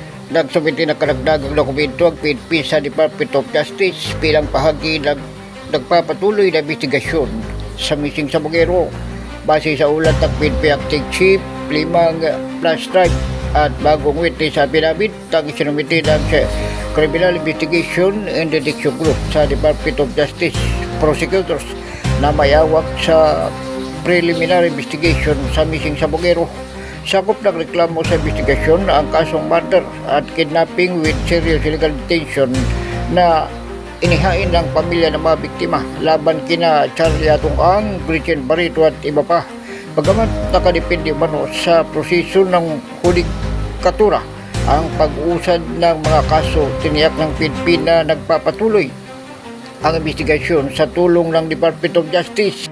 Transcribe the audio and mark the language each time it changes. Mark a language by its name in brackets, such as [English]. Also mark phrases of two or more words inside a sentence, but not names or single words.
[Filipino] nagsumiti na karagdagang dokumento ang PNP sa Department of Justice bilang bahagi ng nagpapatuloy na investigasyon sa missing sa Bugero. Base sa ulat ng PNP Acting Chief, 5 [English] flash drive [Filipino] at bagong witness sa pinabit ang isinumiti ng Criminal Investigation and Detection Group sa Department of Justice prosecutors na mayawak sa [English] preliminary investigation [Filipino] sa missing sa Bugero. Sakop ng reklamo sa investigasyon ang kasong murder at [English] kidnapping with serious illegal detention [Filipino] na inihain ng pamilya ng mga biktima laban kina Charlie Atong-Ang, Gretchen Barreto at iba pa. Bagamat nakadepende umano sa proseso ng hudikatura ang pag-uusad ng mga kaso, tiniyak ng PNP na nagpapatuloy ang investigasyon sa tulong ng Department of Justice.